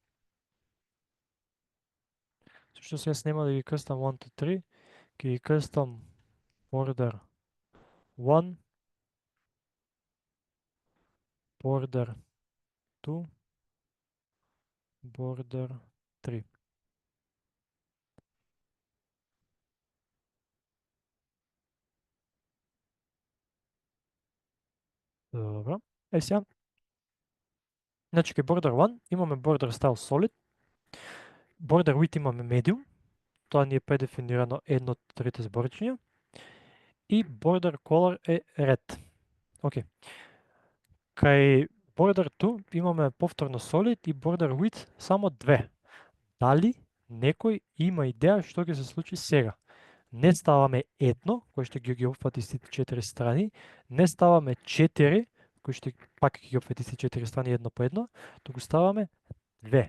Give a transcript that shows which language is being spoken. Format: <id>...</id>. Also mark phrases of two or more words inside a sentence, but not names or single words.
<mk>Зашто јас нема да ги крстам 1, 2, 3, ќе ги крстам border 1, border 2, border 3. Добро. Сега, значи кај border 1 имаме</mk> <en>border style solid, border width</en> <mk>имаме medium, тоа ни е предефинирано едно од трите зборчиња, и</mk> <en>border color</en> <mk>е red. Океј. Кај border 2 имаме повторно solid и</mk> <en>border width</en> <mk>само 2. Дали некој има идеја што ќе се случи сега? Не ставаме едно, кој што ги опфати сите 4 страни, не ставаме 4, кој што пак ги опфати сите 4 страни едно по едно, туку ставаме 2.</mk>